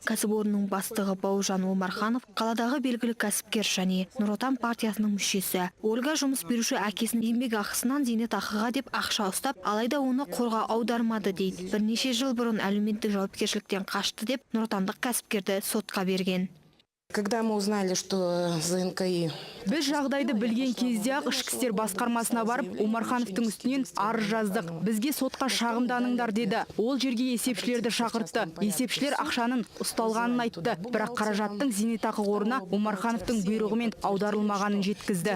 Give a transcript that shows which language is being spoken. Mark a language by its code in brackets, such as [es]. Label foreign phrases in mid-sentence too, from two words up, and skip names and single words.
[kk] Кәсіпорынның бастығы Бауыржан Омарханов қаладағы белгілі кәсіпкер және Нұр Отан партиясының мүшесі. Ольга жұмыс беруші әкесінің еңбек ақысынан зейнетақыға деп ақша ұстап, алайда оны қорға аудармады дейді. Бірнеше жыл бұрын әлеуметтік жауапкершіліктен қашты деп Нұр Отандық кәсіпкерді сотқа берген. [ru] Когда мы узнали, что ЗНКИ... [kk] Біз жағдайды білген кезде-ақ ішкі істер басқармасына барып, Омархановтың үстінен арыз жаздық. Бізге сотқа шағымданыңдар деді. Ол жерге есепшілерді шақыртты. Есепшілер ақшаның ұсталғанын айтты. Бірақ қаражаттың зейнетақы қорына Омархановтың бұйрығымен аударылмағанын жеткізді.